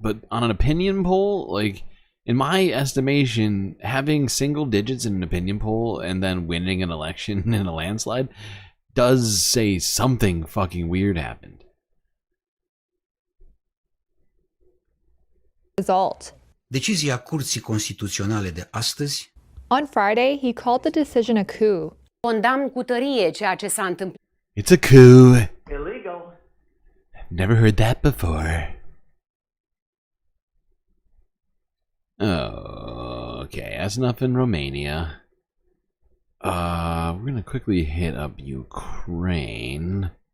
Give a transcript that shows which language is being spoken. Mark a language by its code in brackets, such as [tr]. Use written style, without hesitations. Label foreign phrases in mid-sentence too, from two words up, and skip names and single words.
[en] But on an opinion poll, like, in my estimation, having single digits in an opinion poll and then winning an election in a landslide does say something fucking weird happened. Result. [ro] Decizia Curții Constituționale de astăzi. [en] On Friday, he called the decision a coup. [ro] Condamn cu tărie ceea ce s-a întâmplat. [en] It's a coup. Illegal. Never heard that before. Oh, okay, that's enough in Romania. We're gonna quickly hit up Ukraine.